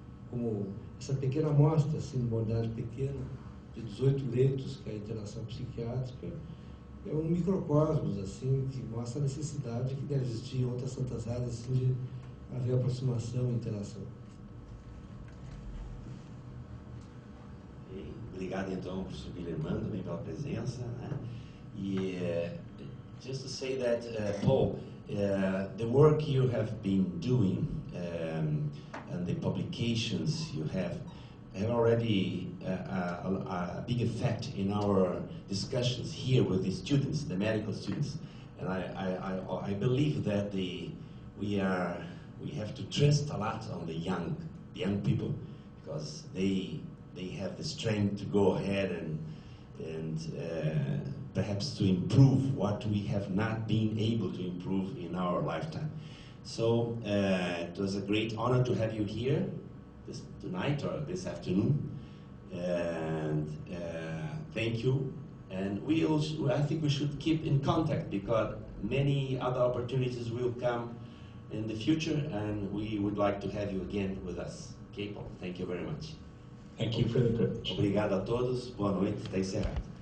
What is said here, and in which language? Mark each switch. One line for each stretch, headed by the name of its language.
Portuguese: Como essa pequena amostra, assim, uma unidade pequena, de 18 leitos, que é a internação psiquiátrica, é um microcosmos, assim, que mostra a necessidade que deve existir em outras tantas áreas, assim, de haver aproximação e interação. Obrigado, então, professor Guilherme Mano, também pela presença, né?
English: E just to say that, Paul, the work you have been doing and the publications you have already a big effect in our discussions here with the students, the medical students. And I believe that we have to trust a lot on the young people, because they have the strength to go ahead and perhaps to improve what we have not been able to improve in our lifetime. So it was a great honor to have you here tonight or this afternoon, and thank you. And I think we should keep in contact, because many other opportunities will come in the future, and we would like to have you again with us. Okay, Paul? Thank you very much. Thank you for the privilege.
Portuguese: Obrigado a todos. Boa noite. Está encerrado.